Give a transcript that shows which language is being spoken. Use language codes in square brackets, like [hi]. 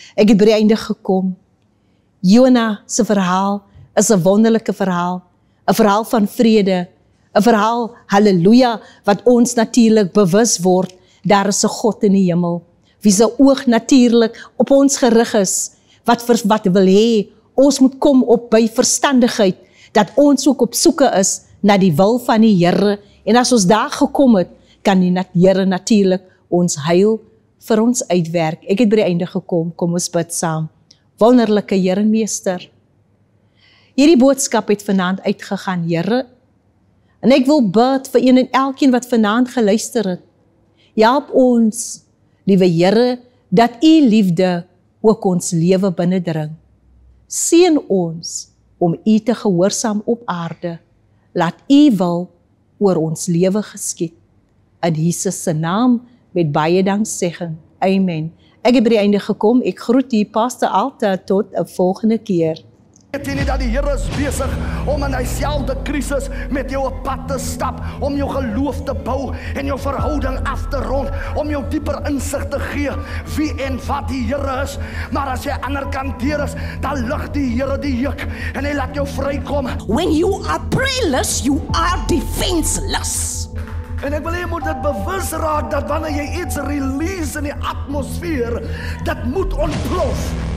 [af] Ek het by die einde gekom. Jona se verhaal is 'n wonderlike verhaal, 'n verhaal van vrede, 'n verhaal, halleluja, wat ons natuurlik bewus word, daar is 'n God in die hemel, wie se oog natuurlik op ons gerig is, wat wil hê, ons moet kom op by verstandigheid, dat ons ook op soeke is na die wil van die Here, en as ons daar gekom het, kan die Here natuurlik ons heil vir ons uitwerk. Ek het by die einde gekom, kom ons bid saam. Wonderlike Here en Meester, hierdie boodskap het vanaand uitgegaan, Here, en ek wil bid vir een en elkeen wat vanaand geluister het. Help ons, liewe Here, dat U liefde ook ons lewe binnendring. Seën ons om U te gehoorsaam op aarde. Laat U wil oor ons lewe geskied. In Jesus se naam met baie danksegging. Amen. Ek het by die einde gekom. Ek groet U, Pastor Alta, tot 'n volgende keer. Weet jy nie dat die Here is besig om in dieselfde krisis met jou op pad te stap, om jou geloof te bou en jou verhouding af te rond, om jou dieper insig te gee wie en wat die Here is. Maar as jy aan die ander kant deur is, dan lig die Here die juk en hy laat jou vrykom. [en] When you are prayerless, you are defenseless. [af] En ek wil hê jy moet dit bewus raak dat wanneer jy iets release in die atmosfeer, dit moet ontplof.